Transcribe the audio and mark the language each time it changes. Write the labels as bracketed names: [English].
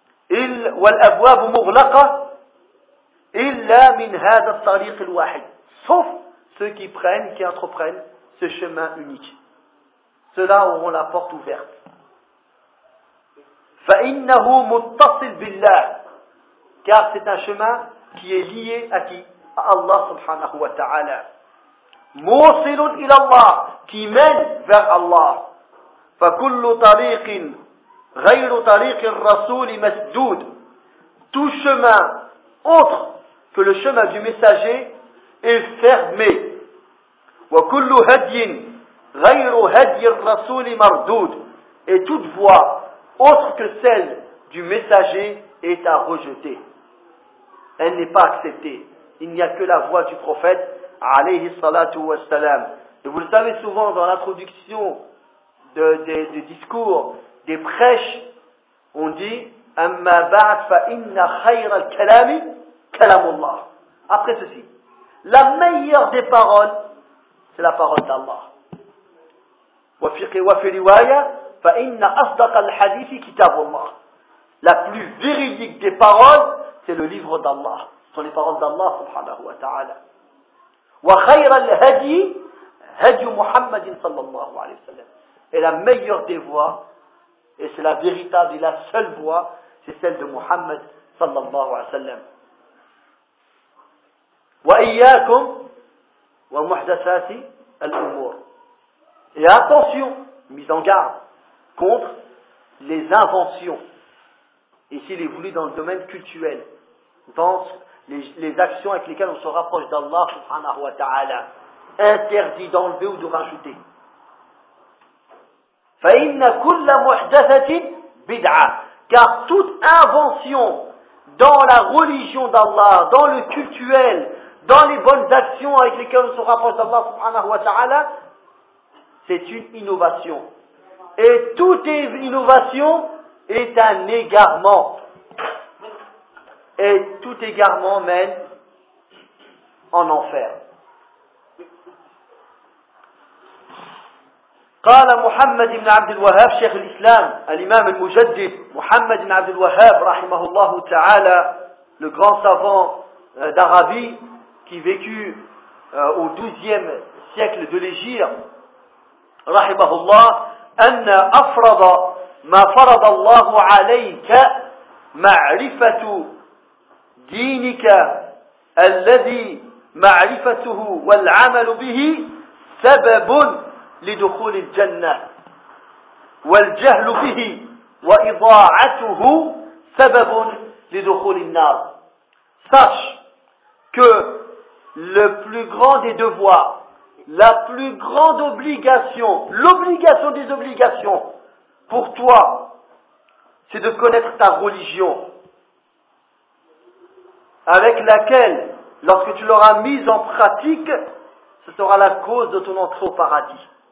[Arabic] Il والأبواب مغلقة إلا من هذا الطريق الواحد. [French] Sauf ceux qui prennent, qui entreprennent ce chemin unique. Ceux-là auront la porte ouverte. [Arabic] فإنه متصل بالله. [French] Car c'est un chemin qui est lié à qui? À Allah subhanahu wa ta'ala. [Arabic] موصل إلى الله. [French] Qui mène vers Allah. [Arabic] فكل طريق غير طريق الرسول مسدود. [French] Tout chemin autre que le chemin du messager est fermé. [Arabic] وكل هدي غير هدي الرسول مردود. [French] Et toute voie autre que celle du messager est à rejeter. Elle n'est pas acceptée. Il n'y a que la voie du prophète alayhi salatu wa salam. Et vous le savez souvent dans l'introduction de discours, des prêches, on dit [Arabic] أما بعد فإن خير الكلام كلام الله. [French] Après ceci, la meilleure des paroles, c'est la parole d'Allah. [Arabic] وفي رواية فإن أصدق الحديث كتاب الله. [French] La plus véridique des paroles, c'est le livre d'Allah. Ce sont les paroles d'Allah subhanahu wa ta'ala. [Arabic] وخير الهدي هدي محمد صلى الله عليه وسلم. [French] Et la meilleure des voies, et c'est la véritable et la seule voie, c'est celle de Muhammad sallallahu alayhi wa sallam. [Arabic] Wa iyyakum wa muhdathati al-umur. [French] Et attention, mise en garde, contre les inventions. Ici, il est voulu dans le domaine culturel, dans les actions avec lesquelles on se rapproche d'Allah subhanahu wa ta'ala. Interdit d'enlever ou de rajouter. [Arabic] فَإِنَّ كُلَّ مُحْدَثَةٍ بِدْعَةٍ. [French] Car toute invention dans la religion d'Allah, dans le cultuel, dans les bonnes actions avec lesquelles on se rapproche d'Allah subhanahu wa ta'ala, c'est une innovation. Et toute innovation est un égarement. Et tout égarement mène en enfer. [Arabic] قال محمد بن عبد الوهاب شيخ الإسلام الإمام المجدد محمد بن عبد الوهاب رحمه الله تعالى [French] le grand savant d'Arabie qui vécut au 12e siècle de l'Égypte [Arabic] رحمه الله أن أفرض ما فرض الله عليك معرفة دينك الذي معرفته والعمل به سبب لدخول الجنة والجهل به وإضاعته سبب لدخول النار. [French] Sache que le plus grand des devoirs, la plus grande obligation, l'obligation des obligations pour toi, c'est de connaître ta religion avec laquelle, lorsque tu l'auras mise en pratique, ce sera la cause de ton entrée au paradis.